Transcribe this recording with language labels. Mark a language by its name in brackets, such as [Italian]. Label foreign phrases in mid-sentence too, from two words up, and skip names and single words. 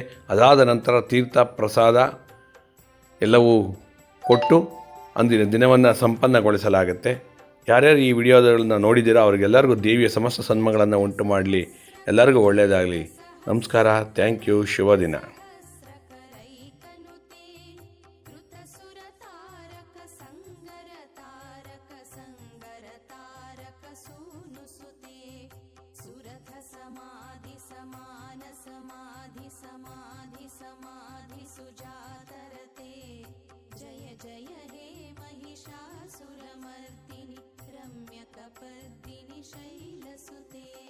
[Kannada] ಅದಾದ ನಂತರ ತೀರ್ಥ ಪ್ರಸಾದ ಎಲ್ಲವೂ ಕೊಟ್ಟು ಅಂದಿನ ದಿನವನ್ನು ಸಂಪನ್ನಗೊಳಿಸಲಾಗುತ್ತೆ. ಯಾರ್ಯಾರು ಈ ವಿಡಿಯೋಗಳನ್ನು ನೋಡಿದ್ದೀರಾ ಅವರಿಗೆಲ್ಲರಿಗೂ ದೇವಿಯ ಸಮಸ್ತ ಸನ್ಮಗಳನ್ನು ಉಂಟು ಮಾಡಲಿ. ಎಲ್ಲರಿಗೂ ಒಳ್ಳೆಯದಾಗಲಿ. ನಮಸ್ಕಾರ. [English] thank you. [Kannada] ಶುಭ ದಿನ. [Sanskrit] समाधि समान समाधि समाधि समाधि सुजातरते जय जय हे महिषासुरमर्दिनि रम्यकपर्दिनि शैलसुते